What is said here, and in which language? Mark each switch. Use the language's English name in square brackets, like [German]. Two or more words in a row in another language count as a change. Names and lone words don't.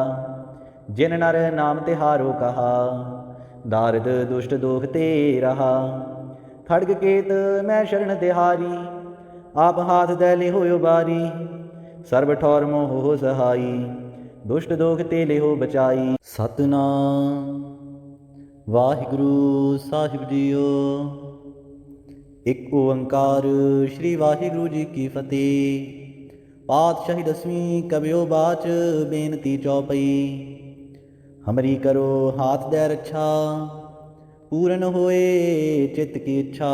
[Braj] जिन नर नाम तिहारो कहा, दारिद दुष्ट दोख ते रहा। खड्ग केत मैं शरण तिहारी, आप हाथ दे लिहो उबारी। सर्ब ठौर मोह हो सहाई, दुष्ट दोख ते लिहो बचाई। [Punjabi] ਸਤਨਾਮ ਵਾਹਿਗੁਰੂ ਸਾਹਿਬ ਜੀਓ। ਏਕ ਓਅੰਕਾਰ ਸ੍ਰੀ ਵਾਹਿਗੁਰੂ ਜੀ ਕੀ ਫਤਹਿ। [Braj] पातशाही 10वीं कबियो बाच बेनती चौपई। हमरी करो हाथ दे रक्षा, पूर्ण होए चित्त की इच्छा।